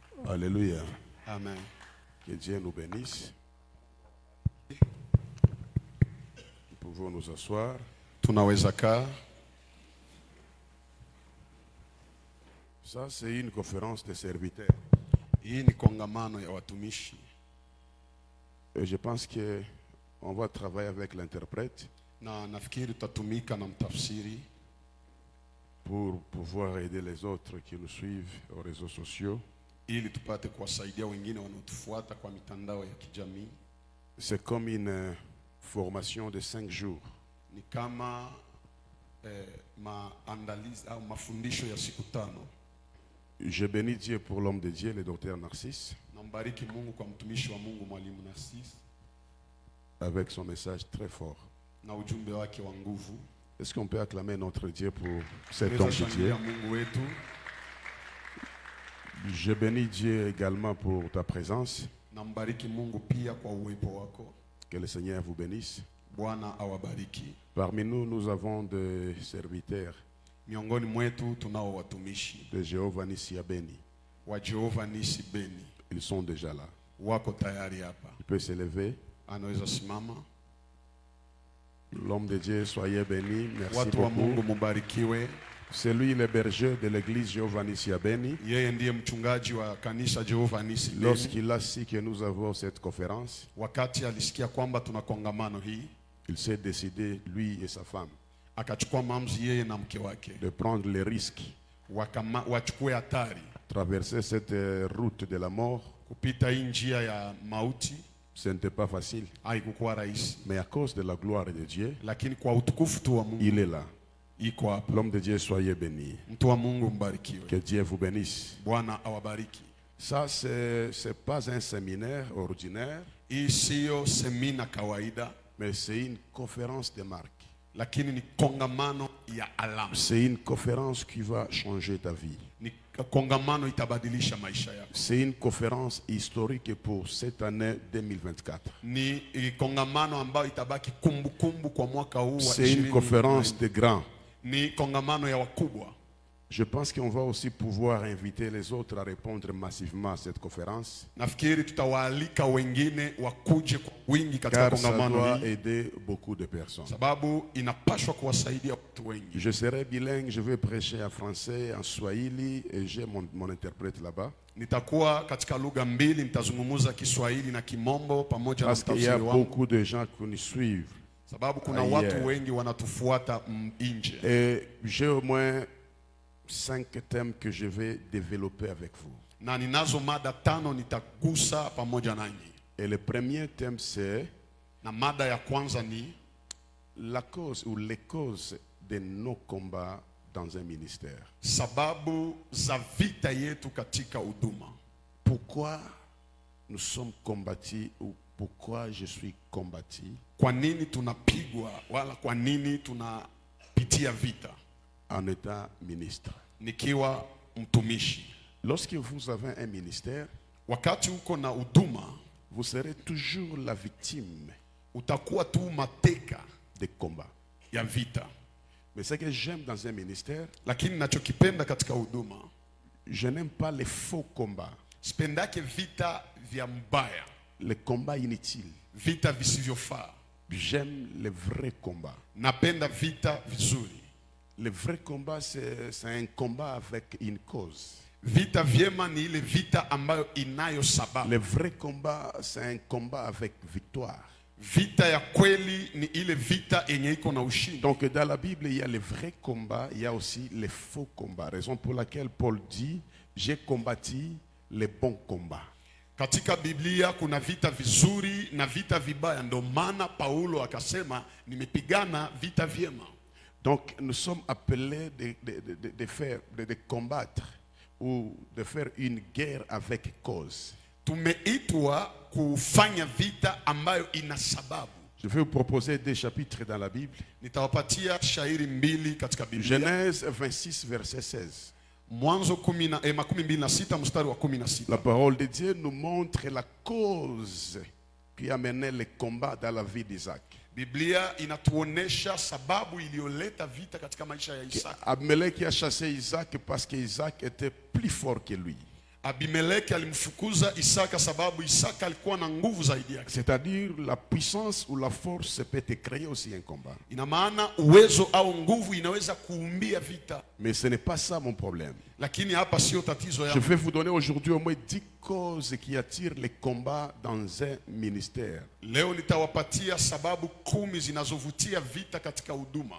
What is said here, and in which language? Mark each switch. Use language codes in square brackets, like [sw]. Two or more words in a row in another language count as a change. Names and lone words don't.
[fr] Alléluia. Amen. Que Dieu nous bénisse. Nous pouvons nous asseoir. [sw] Tunaweza kaa. [fr] Ça, c'est une conférence de serviteurs. [sw] Hii ni kongamano ya watumishi. [fr] Et je pense qu'on va travailler avec l'interprète [sw] Na nafikiri tutatumika na mtafsiri [fr] pour pouvoir aider les autres qui nous suivent aux réseaux sociaux. [sw] ili tupate kuwasaidia wengine wanaotufuata kwa mitandao ya kijamii. [fr] C'est comme une formation de 5 jours. [sw] Ni kama maandalizi au mafundisho ya siku 5. [fr] Je bénis Dieu pour l'homme de Dieu, le docteur Narcisse, [sw] Nambariki Mungu kwa mtumishi wa Mungu Mwalimu Narcisse [fr] avec son message très fort. [sw] na ujumbe wake wa nguvu. [fr] Est-ce qu'on peut acclamer notre Dieu pour cet [sw] Tunaweza [fr] homme de Dieu? [sw] shangilia Mungu wetu. [fr] Je bénis Dieu également pour ta présence. [sw] Nambariki Mungu pia kwa uwepo wako. [fr] Que le Seigneur vous bénisse. [sw] Bwana awabariki. [fr] Parmi nous, nous avons des serviteurs [sw] Miongoni mwetu tunao watumishi [fr] de Jéhovah Nissi à Beni. [sw] wa Jehova Nisi Beni. [fr] Ils sont déjà là. [sw] Wako tayari hapa. [fr] Il peut se lever. [sw] Anaweza simama. [fr] L'homme de Dieu, soyez béni. Merci [sw] Watu wa Mungu [fr] beaucoup. [sw] mubarikiwe. [fr] C'est lui le berger de l'église Jéhovah Nissi à Beni. [sw] Yeye ndiye mchungaji wa kanisa Jehova Nisi Beni. [fr] Lorsqu'il a su que nous avons cette conférence, [sw] Wakati alisikia kwamba tuna kongamano hii, [fr] il s'est décidé, lui et sa femme, [sw] akachukua maamuzi yeye na mke wake [fr] de prendre le risque, [sw] wachukue hatari [fr] traverser cette route de la mort. [sw] kupita hii njia ya mauti. [fr] Ce n'était pas facile. [sw] Haikukuwa rahisi, [fr] Mais à cause de la gloire de Dieu, [sw] lakini kwa utukufu tu wa Mungu [fr] il est là. [sw] iko hapa. [fr] L'homme de Dieu, soyez béni. [sw] Mtu wa Mungu mbarikiwe. [fr] Que Dieu vous bénisse. [sw] Bwana awabariki. [fr] Ça, c'est pas un séminaire ordinaire, [sw] Hii siyo semina kawaida, [fr] mais c'est une conférence de marque. [sw] lakini ni kongamano ya alama. [fr] C'est une conférence qui va changer ta vie. [sw] Ni kongamano itabadilisha maisha yako. [fr] C'est une conférence historique pour cette année 2024. [sw] Ni kongamano ambayo itabaki kumbukumbu kwa mwaka huu wa [fr] C'est une [sw] 2024. [fr] conférence de grands. [sw] Ni kongamano ya wakubwa. [fr] Je pense qu'on va aussi pouvoir inviter les autres à répondre massivement à cette conférence, [sw] Nafikiri tutawaalika wengine wakuje kwa wingi katika [fr] car ça [sw] kongamano [fr] doit [sw] hii, [fr] aider beaucoup de personnes. [sw] sababu inapaswa kuwasaidia watu wengi. [fr] Je serai bilingue, je vais prêcher en français, en swahili, et j'ai mon interprète là-bas. [sw] Nitakuwa katika lugha mbili, nitazungumza Kiswahili na Kimombo pamoja na [fr] Parce qu'il y a [sw] mtafsiri wangu, [fr] beaucoup de gens qui nous suivent. [sw] sababu kuna Aye. watu wengi wanatufuata nje. [fr] Et j'ai au moins 5 thèmes que je vais développer avec vous. [sw] Na ninazo mada 5 nitagusa pamoja nanyi. [fr] Et le premier thème, c'est [sw] Na mada ya kwanza ni [fr] la cause ou les causes de nos combats dans un ministère. [sw] sababu za vita yetu katika huduma. [fr] Pourquoi nous sommes combattus ou pourquoi je suis combattu [sw] Kwa nini tunapigwa wala kwa nini tunapitia vita [fr] en étant ministre. [sw] nikiwa mtumishi? [fr] Lorsque vous avez un ministère, [sw] Wakati uko na huduma, [fr] vous serez toujours la victime [sw] utakuwa tu mateka [fr] des combats. [sw] ya vita. [fr] Mais ce que j'aime dans un ministère, [sw] Lakini nachokipenda katika huduma, [fr] je n'aime pas les faux combats, [sw] sipendake vita vya mbaya, [fr] les combats inutiles. [sw] vita visivyofaa. [fr] J'aime les vrais combats. [sw] Napenda vita vizuri. [fr] Le vrai combat, c'est un combat avec une cause. [sw] Vita vyema ni ile vita ambayo inayo sababu. [fr] Le vrai combat, c'est un combat avec victoire. [sw] Vita ya kweli ni ile vita yenye iko na ushindi. [fr] Donc dans la Bible, il y a le vrai combat, il y a aussi les faux combats. Raison pour laquelle Paul dit, j'ai combattu les bons combats. [sw] Katika Biblia kuna vita vizuri na vita vibaya, ndio maana Paulo akasema nimepigana vita vyema. [fr] Donc nous sommes appelés de combattre ou de faire une guerre avec cause. [sw] Tumeitwa kufanya vita ambayo ina sababu. [fr] Je vais vous proposer des chapitres dans la Bible. [sw] Nitawapatia shairi 2 katika Biblia. [fr] Genèse 26, verset 16. [sw] Mwanzo 26 mstari wa 16. [fr] La parole de Dieu nous montre la cause qui a mené le combat dans la vie d'Isaac. [sw] Biblia inatuonesha sababu iliyoleta vita katika maisha ya Isaka. [fr] Abimelech a chassé Isaac parce qu'Isaac était plus fort que lui. [sw] Abimeleki alimfukuza Isaka sababu Isaka alikuwa na nguvu zaidi yake. [fr] C'est-à-dire la puissance ou la force peut te créer aussi un combat. [sw] Ina maana uwezo au nguvu inaweza kuumbia vita. [fr] Mais ce n'est pas ça mon problème. [sw] Lakini hapa sio tatizo [fr] Je [sw] yangu. [fr] vais vous donner aujourd'hui au moins 10 causes qui attirent les combats dans un ministère. [sw] Leo nitawapatia sababu 10 zinazovutia vita katika huduma.